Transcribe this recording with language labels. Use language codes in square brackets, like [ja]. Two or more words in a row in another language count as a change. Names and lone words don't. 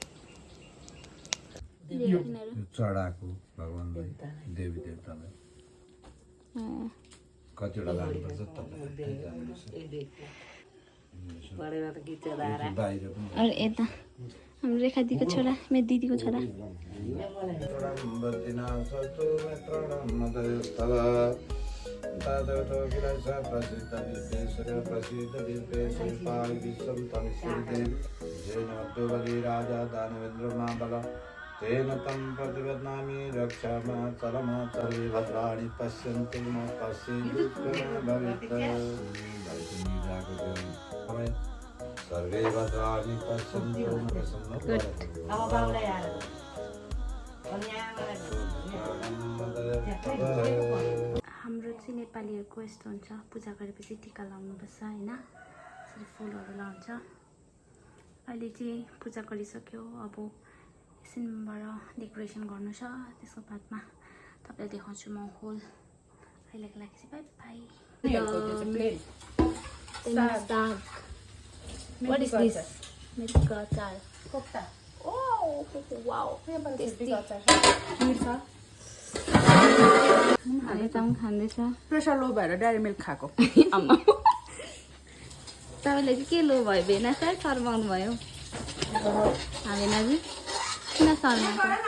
[ne] चढाएको भगवान्लाई, देवी देवतालाई कतिवटा लानुपर्छ बाहिर पनि। अरू यता हाम्रो रेखा दिदीको छोरा, मेरो दिदीको छोरा। [sa] तेन तं प्रतिपद्नामि रक्षामा चरमा सर्वे भद्राणि पश्यन्तु मा सर्वे भद्राणि पश्यन्तु [ne] हाम्रो चाहिँ नेपालीहरूको यस्तो हुन्छ, पूजा गरेपछि टिका लाउनुपर्छ होइन। यसरी फुलहरू लाउँछ। अहिले चाहिँ पूजा गरिसक्यो, अब एकछिनबाट डेकोरेसन गर्नु छ। त्यसको बादमा तपाईँलाई देखाउँछु म होल। अहिलेको लागि चाहिँ [en] bye bye. What is this? [ne] मेथीको अचार। कोफ्ता। [en] Oh, wow. [ne] खाँदैछ। [en] pressure low [ne] भएर डायरी मिल्क खाएको। तपाईँले चाहिँ के लो भयो? भेना सर शर्माउनु भयो। भेनाजी किन शर्माएको?